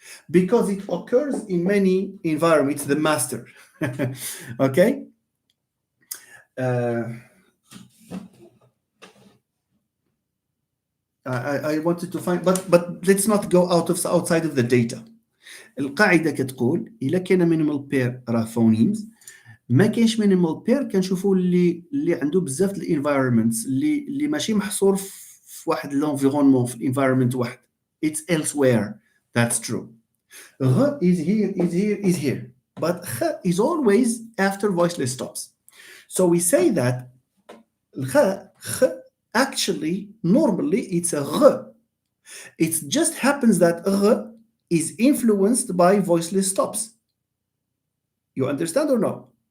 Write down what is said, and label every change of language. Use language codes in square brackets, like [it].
[en] Because it occurs in many environments, the master. Okay? I wanted to find, but let's not go outside of the data. [ar] القاعده كتقول الا كان مينيمال بير راه فونيمز، ما كاينش مينيمال بير كنشوفوا اللي عنده بزاف د الانفايرمنتس اللي ماشي محصور في واحد لونفيرونمون في الانفايرمنت واحد. [en] It's elsewhere. That's true. R is here, but kh is always after voiceless stops. So we say that kh actually normally it's a r. It just happens that r is influenced by voiceless stops. You understand or no?